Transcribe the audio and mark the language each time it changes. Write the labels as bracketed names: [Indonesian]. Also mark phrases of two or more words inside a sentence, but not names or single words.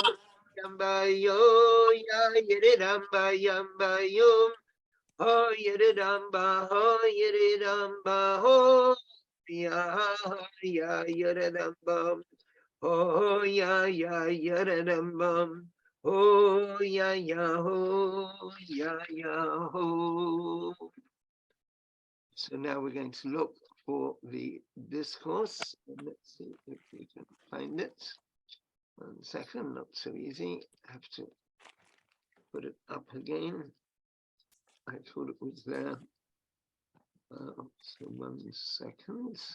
[English] Yamba yo ya yeridamba yamba yum ho yeridamba ho ya ya yeridamba ho ya yeridamba ho ya ho. So now we're going to look for the discourse. Let's see if we can find it. 1 second, not so easy. I have to put it up again. I thought it was there. So 1 second.